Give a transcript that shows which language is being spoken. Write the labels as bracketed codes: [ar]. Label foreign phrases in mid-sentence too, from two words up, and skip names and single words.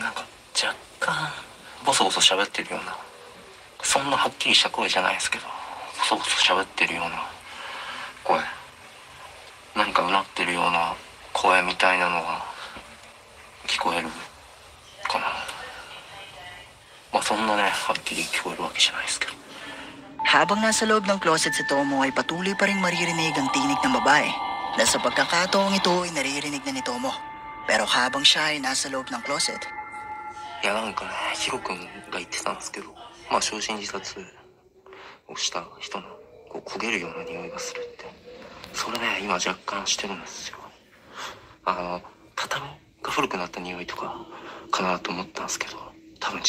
[ja] なんか若干ボソボソ喋ってるような、そんなはっきりした声じゃないですけど、ボソボソ喋ってるような声、何かうなってるような声みたいなのが聞こえるかな。まあそんなね、はっきり聞こえるわけじゃないですけど。 [tl] Habang nasa loob ng closet si Tomo ay patuloy pa rin maririnig ang tinig ng babae na sa pagkakataong ito ay naririnig na ni Tomo. Pero habang siya ay nasa loob ng closet. [ja] いやなんかね、ヒロ君が言ってたんですけど、まあ焼身自殺をした人のこう焦げるような匂いがするって、それね今若干してるんですよ。畳が古くなった匂いとかかなと思ったんですけど、多分違う。